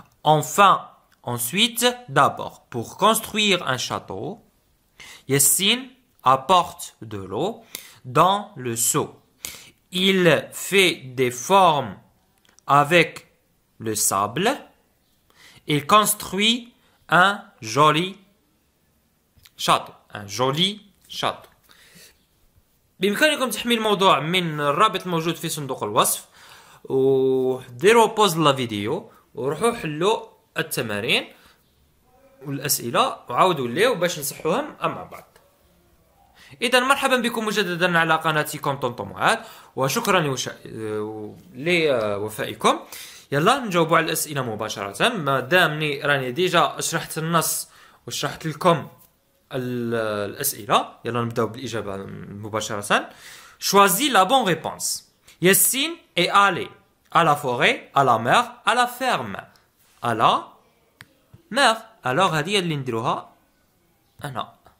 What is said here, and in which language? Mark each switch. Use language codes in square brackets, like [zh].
[fr] Enfin, ensuite, d'abord. Pour construire un château, Yassine apporte de l'eau dans le seau. Il fait des formes avec le sable. Il construit un joli château. Un joli château. [ar] بإمكانكم تحميل الموضوع من الرابط الموجود في صندوق الوصف وديروا بوز للفيديو وروحوا حلوا التمارين والأسئلة وعاودوا ليه باش نصحوهم مع بعض. إذا مرحبا بكم مجددا على قناتكم طونطو معاد وشكرا لوفائكم. يلا نجاوبوا على الأسئلة مباشرة. ما دامني راني ديجا شرحت النص وشرحت لكم الأسئلة. يلا نبداو بالإجابة مباشرة. [fr] Choisis la bonne réponse. Yassine est allé à la forêt, à la mer, à la ferme. À la mer. [ar] Alors هذه اللي نديروها أنا.